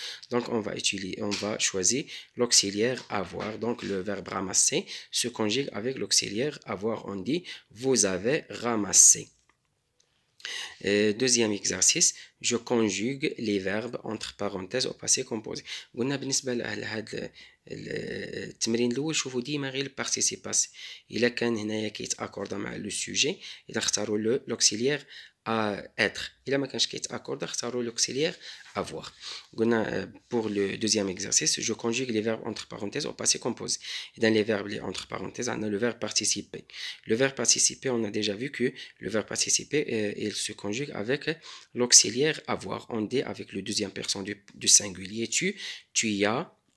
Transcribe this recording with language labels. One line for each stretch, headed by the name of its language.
French: Donc, on va choisir l'auxiliaire avoir. Donc, le verbe ramasser se conjugue avec l'auxiliaire avoir. On dit vous avez ramassé. Deuxième exercice, je conjugue les verbes entre parenthèses au passé composé.
Arabic: قلنا بالنسبة لهذا التمرين الأول شوفوا ديما غير البارتيسيب باسي. إلا كان هنايا كيتأكوردا مع لو سوجي إذا اختاروا لوكسيليير être. إلا ما كانش كيتأكوردا اختاروا l'auxiliaire avoir.
French: قلنا pour le deuxième exercice, je conjugue les verbes entre parenthèses au passé composé. Et dans les verbes entre parenthèses, on a le verbe participer. Le verbe participer, on a déjà vu que le verbe participer, il se conjugue avec l'auxiliaire avoir. On dit avec le deuxième personne du singulier tu y as.